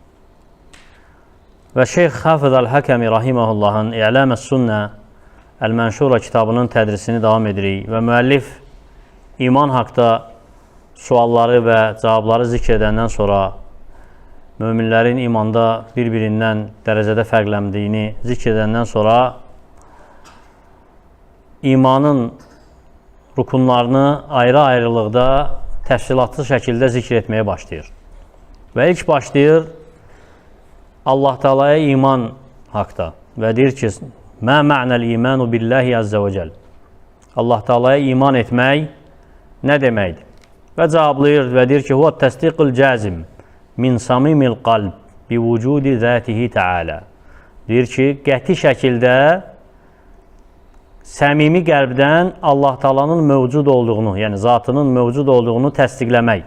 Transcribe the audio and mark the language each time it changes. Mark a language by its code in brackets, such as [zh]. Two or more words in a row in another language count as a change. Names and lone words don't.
[az] Və Şeyx Hafız Əl-Həkəmi Rahiməhullahın İ'lam-əs-Sünnə Əl-Mənşura kitabının tədrisini davam edirik və müəllif iman haqda sualları və cavabları zikr edəndən sonra möminlərin imanda bir-birindən dərəcədə fərqləndiyini zikr edəndən sonra imanın rukunlarını ayrı-ayrılıqda təfsilatlı şəkildə zikr etməyə başlayır. Və ilk başlayır Allah Taala'ya iman haqda və deyir ki, [ar] ما معنى الإيمان بالله عز وجل. [az] Allah Taala'ya iman etmək nə deməkdir? Və cavablayır və deyir ki, [ar] هو التصديق الجازم من صميم القلب بوجود ذاته تعالى. [az] Deyir ki, qəti şəkildə səmimi qəlbdən Allah Taala'nın mövcud olduğunu, yəni zatının mövcud olduğunu təsdiqləmək.